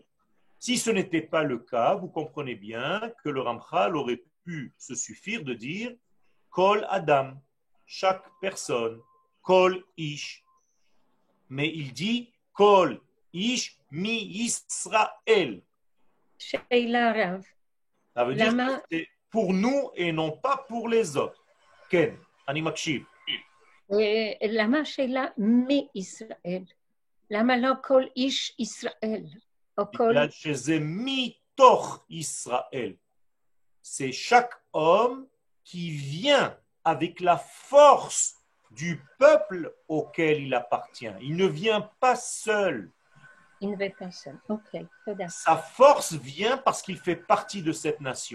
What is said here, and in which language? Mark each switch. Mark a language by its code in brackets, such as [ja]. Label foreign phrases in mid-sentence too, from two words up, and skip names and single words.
[fr] Si ce n'était pas le cas, vous comprenez bien que le Ramchal aurait pu se suffire de dire [he] כל אדם, [fr] chaque personne, [he] כל איש. [fr] Mais il dit [he] כל איש מישראל. שאלה רב. [fr] Ça veut dire que c'est pour nous et non pas pour les autres. [he] Ken, אני מקשיב. למה השאלה מישראל? למה לא כל איש ישראל? או כל... בגלל שזה מתוך ישראל. [fr] C'est chaque homme qui vient avec la force du peuple auquel il appartient. Il ne vient pas seul. Il ne vient pas seul. Ok, sa force vient parce qu'il fait partie de cette nation.